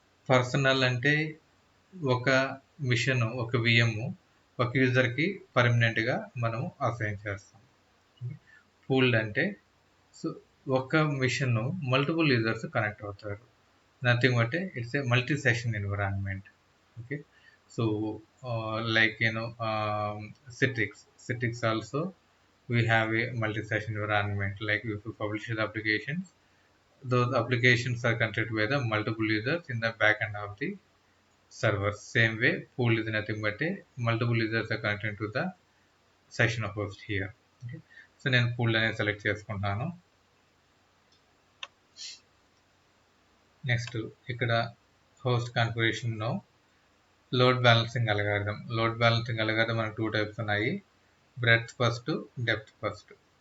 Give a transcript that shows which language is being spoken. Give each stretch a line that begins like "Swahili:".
Telugu: Personal అంటే ఒక machine, ఒక విఎం ఒక యూజర్కి పర్మనెంట్గా మనం అసైన్ చేస్తాం. పూల్డ్ అంటే సో ఒక మిషన్ మల్టిపుల్ యూజర్స్ కనెక్ట్ అవుతారు.
English: Nothing but it's a multi session environment. Okay, so like Citrix also we have a multi-session environment. Like if you publish the applications, those applications are connected by the multiple users in the back end of the server. Same way pool is nothing but a multiple users are connected to the session host here.
Telugu: Okay, so నేను pool అనేది select చేసుకుంటాను. Next ఇక్కడ host configuration లో load balancing algorithm. మనకు 2 types ఉన్నాయి, breadth first, depth first.